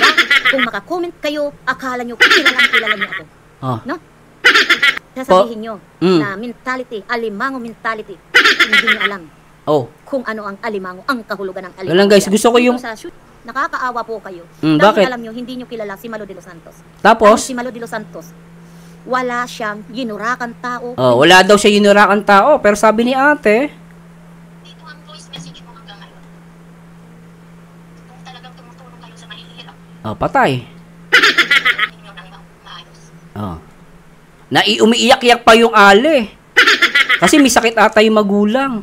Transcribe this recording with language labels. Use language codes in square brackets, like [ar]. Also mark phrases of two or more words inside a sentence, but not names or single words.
[tl] Kung makakomment kayo, akala nyo kilala nyo ako. Sasabihin nyo na mentality, alimango mentality. Hindi nyo alam kung ano ang alimango, ang kahulugan ng alimango. Walang guys, gusto ko yung... Nakakaawa po kayo. Bakit? Dahil alam nyo, hindi nyo kilala si Malu de los Santos. Tapos? Si Malu de los Santos, wala siyang ginurakan tao. Oh, wala daw siya yunurakan tao, pero sabi ni ate, Dito ang [en] voice message [tl] mo hanggang ngayon. Kung talagang tumutulong kayo sa mahihirap, patay. ninyo nang maayos. Oh. Umiiyak-iyak pa yung ale. Kasi may sakit ata yung magulang.